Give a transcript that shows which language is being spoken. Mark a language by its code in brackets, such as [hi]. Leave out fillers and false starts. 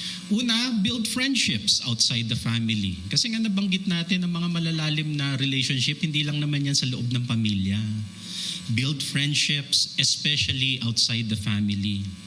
[tl] Una, [en] build friendships outside the family. [tl] Kasi nga nabanggit natin ang mga malalalim na relationship, hindi lang naman yan sa loob ng pamilya. [en] Build friendships, especially outside the family.